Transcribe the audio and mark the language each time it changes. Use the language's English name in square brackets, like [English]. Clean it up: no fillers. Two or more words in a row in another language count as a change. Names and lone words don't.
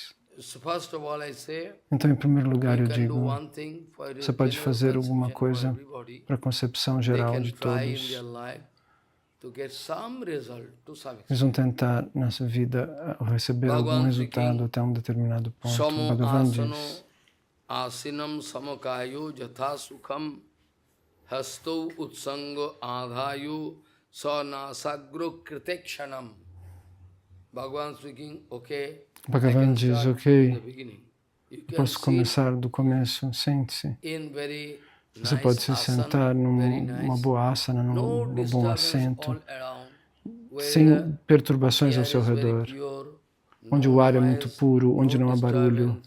[Portuguese] Então, em primeiro lugar, eu digo, você pode fazer alguma coisa para a concepção geral de todos. Eles vão tentar, nessa vida, receber algum resultado até um determinado ponto. Bhagavan diz, [Sanskrit] आसीनं समकायो यथा सुखं हस्तौ उत्सङ्गे आधाय स्वनासाग्र कृतेक्षणम्. [English] Bhagavan speaking, okay. [Portuguese] Bhagavan diz, ok, eu posso começar do começo, sente-se. Você pode se sentar numa boa asana, num bom assento, sem perturbações ao seu redor, onde o ar é muito puro, onde não há barulho.